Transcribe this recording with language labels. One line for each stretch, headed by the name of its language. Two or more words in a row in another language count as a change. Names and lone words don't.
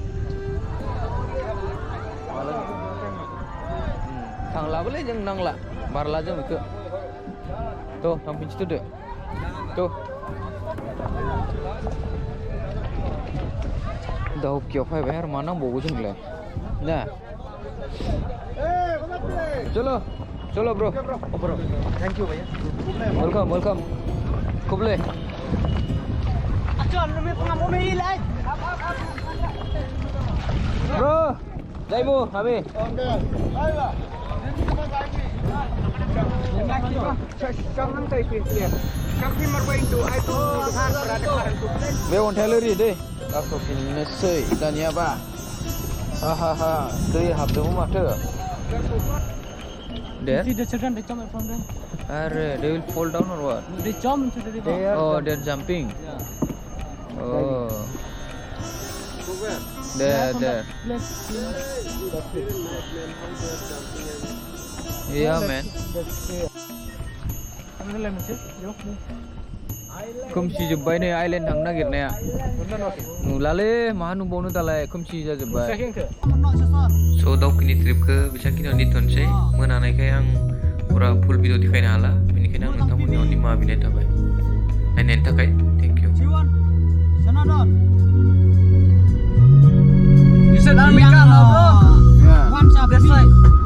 Bodo: माला थांलाबोलै जों नांला बारला जों बेखौ थ' थांफिनसैथ'दो थ' दाउकियाव फैबाय आरो मा नांबावगौ जोंलाय ना चलो ब्रो
English: thank you भैया वेलकम कुबले अच्छा मैं pengampu में लाइट
Bodo: ब्रो जाइमु हामी बे अन्थायाल' ओरै दै गाखोफिननोसै दानियाबा हा दै हाबदोंमोन माथो There?
English: See the children, they jump from there. They will fall down or what? They jump into the river. They're jumping. Yeah. Oh. There. Yeah, man.
Bodo: खोमसि जोब्बाय नै आइलेण्ड थांनो नागिरनाया नुलालै माहा नुबावनो दालाय खोमसि जाजोब्बाय स' दावखिनि ट्रिपखौ बेसांखिनियाव दोनथ'नोसै मोनानायखाय आं फुरा
English: full video
Bodo: देखायनो हाला बेनिखायनो आं नोंथांमोननियाव निमाहा बिनाय थाबाय नायनायनि थाखाय
English: thank you You said America, bro? Yeah. One shot, this way.